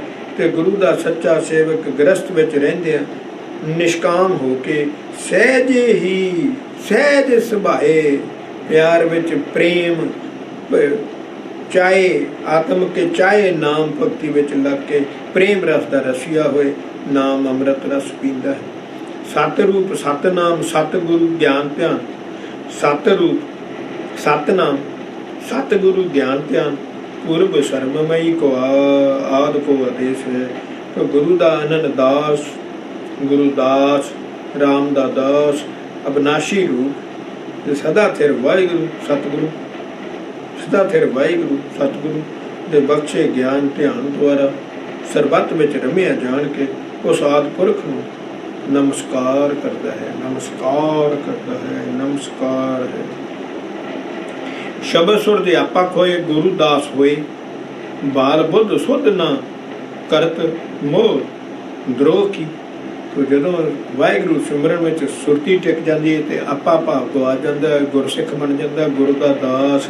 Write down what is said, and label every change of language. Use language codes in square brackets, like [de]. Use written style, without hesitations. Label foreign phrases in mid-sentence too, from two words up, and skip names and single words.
[pa] ਤੇ ਗੁਰੂ ਦਾ ਸੱਚਾ ਸੇਵਕ ਗ੍ਰਸਤ ਵਿੱਚ ਰਹਿੰਦਿਆਂ ਨਿਸ਼ਕਾਮ ਹੋ ਕੇ ਸਹਿਜ ਸੁਭਾਏ ਪਿਆਰ ਵਿੱਚ ਪ੍ਰੇਮ ਚਾਹੇ ਆਤਮ ਕੇ ਚਾਹੇ ਨਾਮ ਭਗਤੀ ਵਿੱਚ ਲੱਗ ਕੇ ਪ੍ਰੇਮ ਰਸ ਦਾ ਰਸੀਆ ਹੋਏ ਨਾਮ ਅੰਮ੍ਰਿਤ ਰਸ ਪੀਂਦਾ ਹੈ। ਸਤ ਰੂਪ ਸਤਨਾਮ ਸਤਿਗੁਰੂ ਗਿਆਨ ਧਿਆਨ, ਸਤ ਰੂਪ ਸਤਨਾਮ ਸਤਿਗੁਰੂ ਗਿਆਨ ਧਿਆਨ ਪੂਰਬ ਸਰਮਮਈ ਕੋ ਆਦ ਕੋ ਆਦੇਸ਼ ਹੈ। ਤੋ ਗੁਰੂ ਦਾ ਅਨਨ ਦਾਸ, ਗੁਰੂ ਦਾਸ, ਰਾਮ ਦਾ ਦਾਸ, ਅਬਿਨਾਸ਼ੀ ਰੂਪ ਸਦਾ ਥਿਰ ਵਾਹਿਗੁਰੂ ਸਤਿਗੁਰੂ, ਸਦਾ ਥਿਰ ਵਾਹਿਗੁਰੂ ਸਤਿਗੁਰੂ ਦੇ ਬਖ਼ਸ਼ੇ ਗਿਆਨ ਧਿਆਨ ਦੁਆਰਾ ਸਰਬੱਤ ਵਿੱਚ ਰਮਿਆ ਜਾਣ ਕੇ ਉਸ ਆਦਿ ਪੁਰਖ ਨੂੰ ਨਮਸਕਾਰ ਕਰਦਾ ਹੈ, ਨਮਸਕਾਰ ਕਰਦਾ ਹੈ, ਨਮਸਕਾਰ ਹੈ। ਸ਼ਬਦ ਸੁਰ ਦੇ ਆਪਕ ਹੋਏ, ਗੁਰੂ ਦਾਸ ਹੋਏ, ਬਾਲ ਬੁੱਧ ਸੁਧ ਨਾ ਕਰਤ ਮੋਹ ਦਰੋਹ ਕੀ। ਤੋ ਜਦੋਂ ਵਾਹਿਗੁਰੂ ਸਿਮਰਨ ਵਿੱਚ ਸੁਰਤੀ ਟਿਕ ਜਾਂਦੀ ਹੈ ਤੇ ਆਪਾ ਭਾਵ ਗਵਾ ਜਾਂਦਾ, ਗੁਰਸਿੱਖ ਬਣ ਜਾਂਦਾ, ਗੁਰੂ ਦਾ ਦਾਸ।